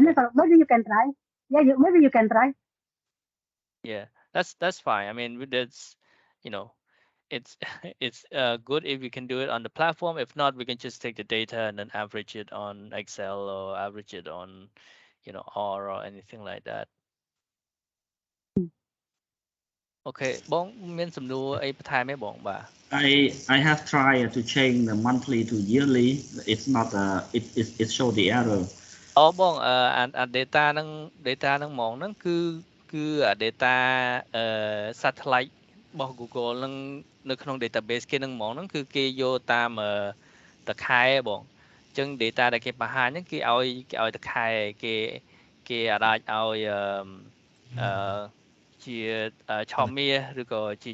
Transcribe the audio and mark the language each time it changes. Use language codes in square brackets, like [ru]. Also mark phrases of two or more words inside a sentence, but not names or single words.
[en] never. Maybe you can try. Yeah. Maybe you can try. Yeah, that's fine. I mean, that's, you know, it's it's good if we can do it on the platform. If not, we can just take the data and then average it on Excel or average it on, you know, R or anything like that. [km] Okay, បងមានសំណួរអីបន្ថែមទេបងបាទ [en] I have tried to change the monthly to yearly. It's not it show the error. [km] អូបងអា data ហ្នឹង ហ្មងហ្នឹងគឺអា [en] data satellite [km] របស់ Google ហ្នឹងនៅក្នុង database គេហ្នឹងហ្មងហ្នឹងគឺគេយកតាមតខែបងអញ្ចឹង data ដែលគេបង្ហាញហ្នឹងគេឲ្យតខែគេអាចឲ្យជាឆមាសឬក៏ជា